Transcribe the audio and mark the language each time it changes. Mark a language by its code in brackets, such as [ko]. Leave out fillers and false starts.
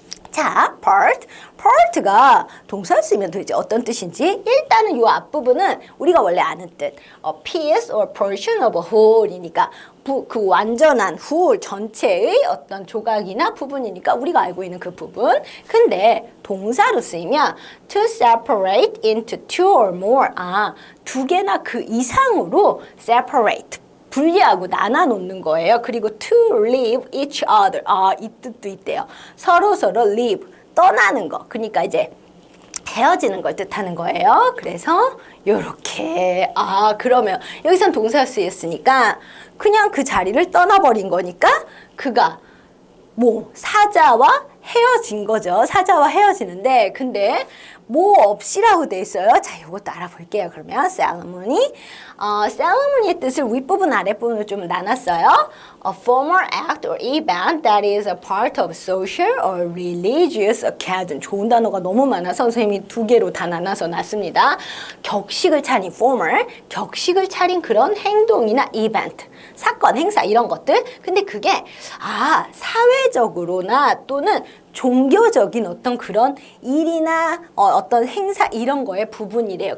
[ko] 자, part가 동사를 쓰면 도대체 어떤 뜻인지 일단은 이 앞부분은 우리가 원래 아는 뜻 [en] a piece or portion of a whole [ko] 이니까 그 완전한 whole 전체의 어떤 조각이나 부분이니까 우리가 알고 있는 그 부분. 근데 동사로 쓰이면 [en] to separate into two or more [ko] 두 개나 그 이상으로 separate 분리하고 나눠 놓는 거예요. [en] 그리고 to leave each other. [ko] 이 뜻도 있대요. 서로 leave, 떠나는 거. 그러니까 이제 헤어지는 걸 뜻하는 거예요. 그래서 요렇게 그러면 여기선 동사가 쓰였으니까 그냥 그 자리를 떠나버린 거니까 그가 사자와 헤어진 거죠. 사자와 헤어지는데 근데 뭐 없이라고 돼 있어요. 자, 이것도 알아볼게요. 그러면 ceremony, ceremony의 뜻을 윗부분 아랫부분으로 좀 나눴어요. [en] A formal act or event that is a part of social or religious occasion. [ko] 좋은 단어가 너무 많아서 선생님이 두 개로 다 나눠서 놨습니다. 격식을 차린 formal, 격식을 차린 그런 행동이나 event, 사건, 행사 이런 것들. 근데 그게 사회적으로나 또는 종교적인 어떤 그런 일이나 어떤 행사 이런 거의 부분이래요.